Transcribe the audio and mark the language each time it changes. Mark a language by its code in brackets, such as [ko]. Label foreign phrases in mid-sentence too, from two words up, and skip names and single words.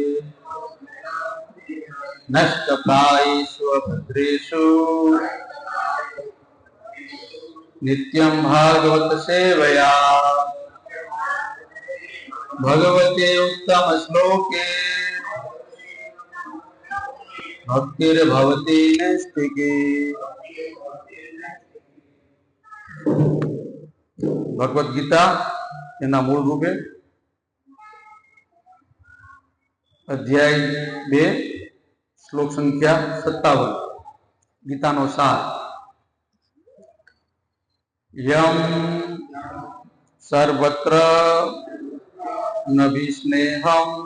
[sa] नष्टप्रायेषु भद्रेषु नित्यं भागवत सेवया भगवते उत्तम श्लोके भक्तिर्भवति नैष्ठिके। [gu] भगवद गीता એના મૂળ રૂપે અધ્યાય 2 શ્લોક સંખ્યા 57 ગીતાનો સાર. [sa] यम सर्वत्र नभिस्नेहम